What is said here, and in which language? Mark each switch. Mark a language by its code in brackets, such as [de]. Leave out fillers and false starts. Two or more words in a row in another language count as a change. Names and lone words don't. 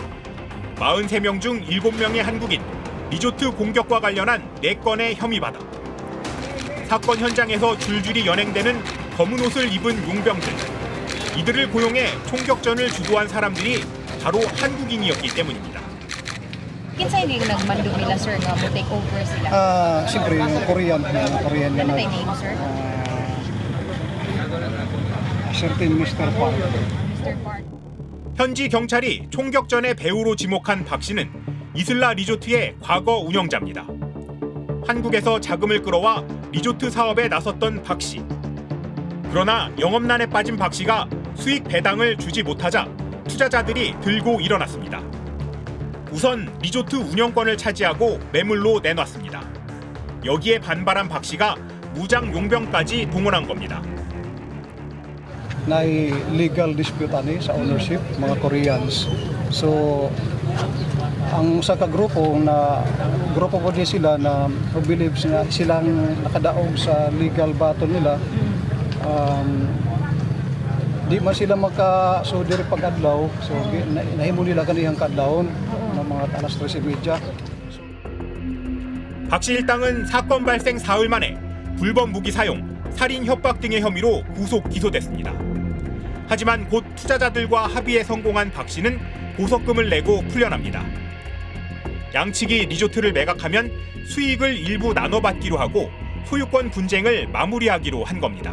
[ko] 43명 중 7명의 한국인, 리조트 공격과 관련한 4건의 혐의받아. 사건 현장에서 줄줄이 연행되는 검은 옷을 입은 용병들. 이들을 고용해 총격전을 주도한 사람들이 바로 한국인이었기 때문입니다. [ceb] Kinsa yung nagmando nila sir nga mo [en] take over [ceb] sila? Siyempre yung Korean Ano tayo name sir? [en] certain Mr. Park. Mr. Park. [ko] 현지 경찰이 총격전의 배우로 지목한 박 씨는 이슬라 리조트의 과거 운영자입니다. 한국에서 자금을 끌어와 리조트 사업에 나섰던 박 씨. 그러나 영업난에 빠진 박 씨가 수익 배당을 주지 못하자 투자자들이 들고 일어났습니다. 우선 리조트 운영권을 차지하고 매물로 내놨습니다. 여기에 반발한 박 씨가 무장 용병까지 동원한 겁니다. [ceb] Na [en] legal dispute [ceb] ani sa ownership mga Koreans. So ang sa kagrupo na grupo po din sila na believe silang nakadaog sa [en] legal battle [ceb] nila. Di man sila makasudiri pag-adlaw. So nahimo nila kaniyang kadlawon ng mga alas 13:30. [ko] 박 씨 일당은 사건 발생 사흘 만에 불법 무기 사용, 살인 협박 등의 혐의로 구속 기소됐습니다. 하지만 곧 투자자들과 합의에 성공한 박 씨는 보석금을 내고 풀려납니다. 양측이 리조트를 매각하면 수익을 일부 나눠받기로 하고 소유권 분쟁을 마무리하기로 한 겁니다.